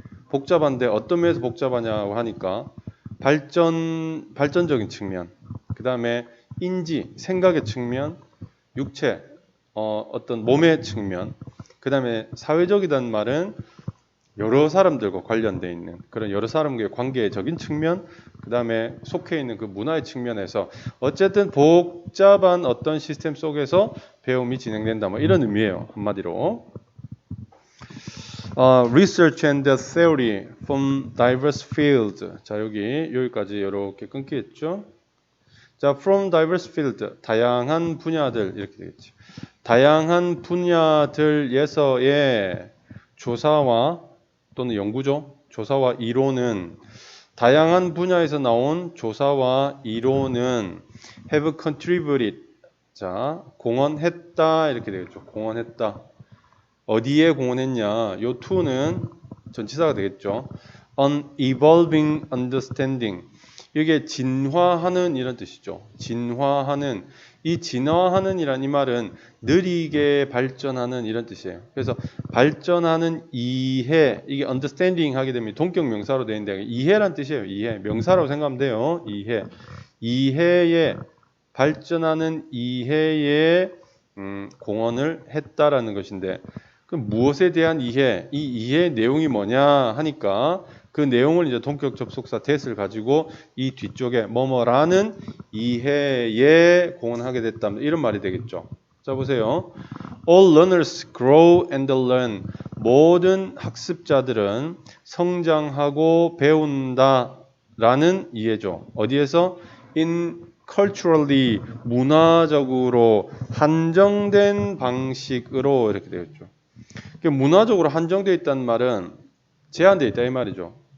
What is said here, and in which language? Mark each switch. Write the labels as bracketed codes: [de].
[ko] 복잡한데 어떤 면에서 복잡하냐고 하니까 발전적인 측면, 그 다음에 인지, 생각의 측면, 육체, 어떤 몸의 측면, 그 다음에 사회적이라는 말은 여러 사람들과 관련되어 있는 그런 여러 사람과의 관계적인 측면, 그 다음에 속해 있는 그 문화의 측면에서 어쨌든 복잡한 어떤 시스템 속에서 배움이 진행된다. 뭐 이런 의미예요. 한마디로. [en] Research and theory from diverse fields. [ko] 자, 여기까지 이렇게 끊기겠죠. 자, [en] from diverse field, [ko] 다양한 분야들 이렇게 되겠죠. 다양한 분야들에서의 조사와 또는 연구죠. 조사와 이론은 다양한 분야에서 나온 조사와 이론은 [en] have contributed. [ko] 자, 공헌했다 이렇게 되겠죠. 공헌했다. 어디에 공헌했냐? 요 to는 전치사가 되겠죠. [en] An evolving understanding. [ko] 이게 진화하는 이런 뜻이죠. 진화하는. 이 진화하는 이란 이 말은 느리게 발전하는 이런 뜻이에요. 그래서 발전하는 이해, 이게 understanding 하게 되면 동격 명사로 되어 있는데 이해란 뜻이에요. 이해. 명사라고 생각하면 돼요. 이해. 이해에 발전하는 이해에 공헌을 했다라는 것인데 그럼 무엇에 대한 이해? 이 이해의 내용이 뭐냐 하니까 그 내용을 이제 동격 접속사 that을 가지고 이 뒤쪽에 뭐뭐라는 이해에 공헌하게 됐다. 이런 말이 되겠죠. 자, 보세요. [en] All learners grow and learn. [ko] 모든 학습자들은 성장하고 배운다라는 이해죠. 어디에서? [en] In culturally, [ko] 문화적으로 한정된 방식으로 이렇게 되겠죠. 문화적으로 한정되어 있다는 말은 제한되어 있다 이 말이죠.